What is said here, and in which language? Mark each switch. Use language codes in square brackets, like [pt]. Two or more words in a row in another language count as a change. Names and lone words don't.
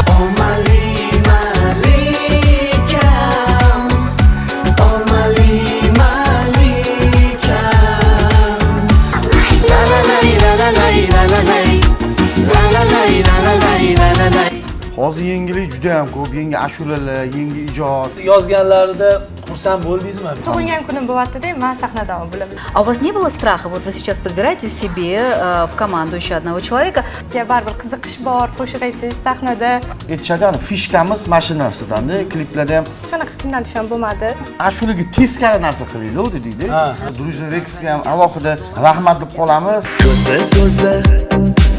[uz] Omali malikam, omali malikam. La la la la la la la la la la la la la la la la. Hozir yangilik juda ham ko'p, yangi ashulalar, yangi ijod. Yozganlarida xursand bo'ldingizmi? Tug'ilgan kunim bo'lyapti-da, men sahnadami bo'laman. [ru] А у вас не было страха? Вот вы сейчас подбираете себе в команду еще одного человека. [uz] Baribir qiziqish bor, qo'shiq aytish sahnada. Aytishadi, fishkamiz mashinasidan-da, kliplarda ham Qanaqa qiynalish ham bo'lmadi. ashulaga teskari narsa qilaylik, deydi. Druziya Reksga ham alohida rahmat deb qolamiz. Ko'zi